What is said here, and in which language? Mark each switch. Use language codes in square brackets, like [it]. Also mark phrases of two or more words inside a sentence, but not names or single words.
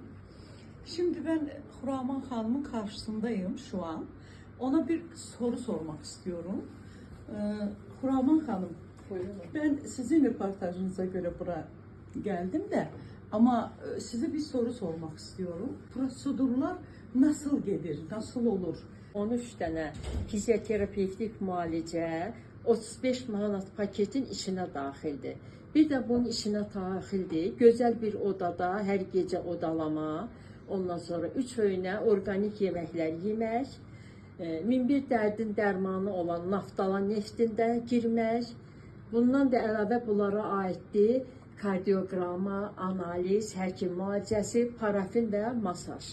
[tr] Şimdi ben Xuraman Hanım'ın karşısındayım şu an. Ona bir soru sormak istiyorum. Xuraman Hanım, Buyurun. ben sizin röportajınıza göre buraya geldim de ama size bir soru sormak istiyorum. Prosedurlar nasıl gelir, nasıl olur? [az] 13 dənə fizioterapevtik müalicə 35 manat paketin içinə daxildir. Bir də bunun içinə daxildir gözəl bir odada hər gecə odalama, ondan sonra 3 öynə orqanik yeməklər yemək, 1001 dərdin dərmanı olan Naftalan neftində girmək, bundan da əlavə bunlara aiddir kardioqrama, analiz, həkim müalicəsi, parafin və masaj.